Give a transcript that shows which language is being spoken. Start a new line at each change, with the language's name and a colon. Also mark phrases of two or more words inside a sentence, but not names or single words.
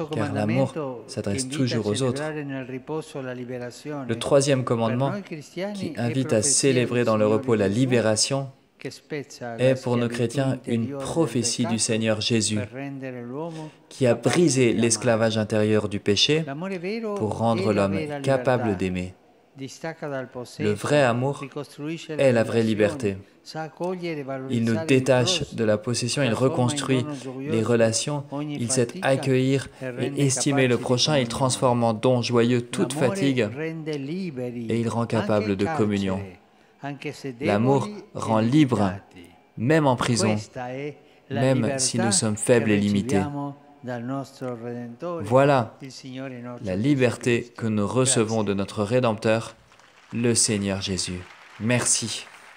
French: Car l'amour
Italian: comandamento che
French: s'adresse
Italian: invita a
French: toujours aux autres.
Italian: celebrare nel riposo la liberazione,
French: Le troisième
Italian: per
French: commandement,
Italian: noi cristiani
French: qui
Italian: è
French: invite à
Italian: profezia
French: célébrer
Italian: del
French: dans le
Italian: Signore
French: repos la
Italian: Gesù,
French: libération,
Italian: che spezza la
French: est pour nos
Italian: schiavitù
French: chrétiens une
Italian: interiore del
French: prophétie du
Italian: peccato
French: Seigneur Jésus,
Italian: per rendere l'uomo
French: qui a
Italian: capace
French: brisé
Italian: di amare.
French: l'esclavage intérieur du péché
Italian: L'amore vero
French: pour
Italian: è
French: rendre
Italian: la
French: l'homme
Italian: vera
French: capable
Italian: libertà.
French: d'aimer.
Italian: Distacca dal possesso,
French: Le vrai amour
Italian: ricostruisce le
French: est la vraie
Italian: relazioni,
French: liberté.
Italian: sa accogliere e
French: Il nous
Italian: valorizzare il
French: détache
Italian: prossimo,
French: de la possession, il
Italian: trasforma in
French: reconstruit
Italian: dono
French: les
Italian: gioioso
French: relations,
Italian: ogni
French: il sait
Italian: fatica
French: accueillir
Italian: e
French: et
Italian: rende
French: estimer le
Italian: capaci di
French: prochain, il
Italian: comunione.
French: transforme en don joyeux toute
Italian: L'amore
French: fatigue
Italian: rende liberi,
French: et il rend
Italian: anche
French: capable
Italian: in
French: de communion.
Italian: carcere, anche se
French: L'amour
Italian: deboli e
French: rend libre,
Italian: limitati.
French: même en prison,
Italian: Questa è la
French: même si nous
Italian: libertà
French: sommes
Italian: che
French: faibles et limités.
Italian: riceviamo dal nostro Redentore,
French: Voilà
Italian: il Signore nostro
French: la
Italian: Gesù
French: liberté
Italian: Cristo.
French: que nous recevons
Italian: Grazie.
French: de notre Rédempteur, le Seigneur Jésus. Merci.